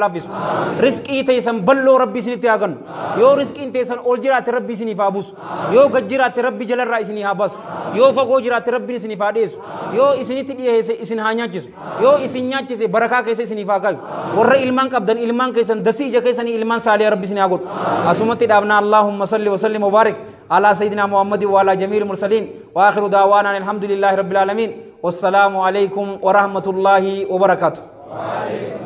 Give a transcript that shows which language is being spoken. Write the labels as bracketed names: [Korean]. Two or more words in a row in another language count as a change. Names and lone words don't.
[Oromo] laaffisu riskii teessan balloo rabbii isinitti haa gannu yoo riskiin teessan ol jiraate rabbii isiniif haa buusu yoo gad jiraate rabbii jalarraa isinii haa baasu yoo fagoo jiraate rabbiin isiniif haa dhiyeessu yoo isinitti dhiyeesse isin haa nyaachisu yoo isin nyaachise barakaa keessa isiniif haa kaayu warra ilmaan qabdan ilmaan keessan dasii ija keessanii ilmaan saaliyaa rabbii isinii haa godhu asumatti dhaabna [Arabic] اللهم صل وسلم وبارك على سيدنا محمد وعلى جميع المرسلين وآخر دعوانا الحمد لله رب العالمين والسلام عليكم ورحمة الله وبركاته